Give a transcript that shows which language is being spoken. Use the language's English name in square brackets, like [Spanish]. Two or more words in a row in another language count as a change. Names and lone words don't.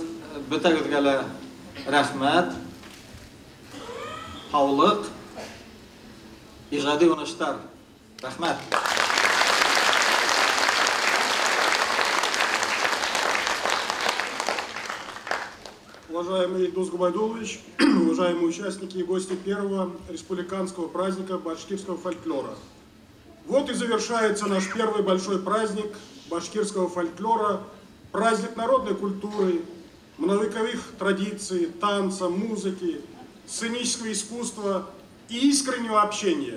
[Bashkir] Бөтәгезгә лә рәхмәт. Һаулык, иҗади уңышлар. Рәхмәт. [Russian] Уважаемый Илдус Губайдулович, уважаемые участники и гости первого республиканского праздника башкирского фольклора. Вот и завершается наш первый большой праздник башкирского фольклора, праздник народной культуры, многовековых традиций, танца, музыки, сценического искусства и искреннего общения.